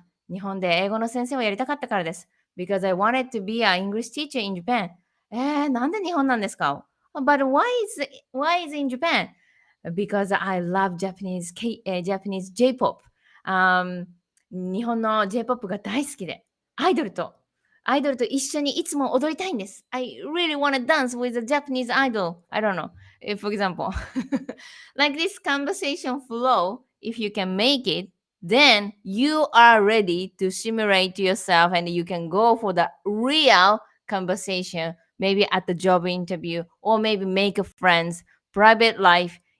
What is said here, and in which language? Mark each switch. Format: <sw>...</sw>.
<ja>日本で英語の先生をやりたかったからです。</ja> <en>Because I wanted to be an English teacher in Japan.</en> <ja>なんで日本なんですか?</ja> <en>But why is in Japan? Because I love Japanese J-pop.</en> <ja>日本の J-pop が大好きで、アイドルと一緒にいつも踊りたいんです。</ja> <en>I really want to dance with a Japanese idol. I don't know. For example, like this conversation flow, if you can make it, then you are ready to simulate yourself and you can go for the real conversation, maybe at the job interview or maybe make friends, private life.</en>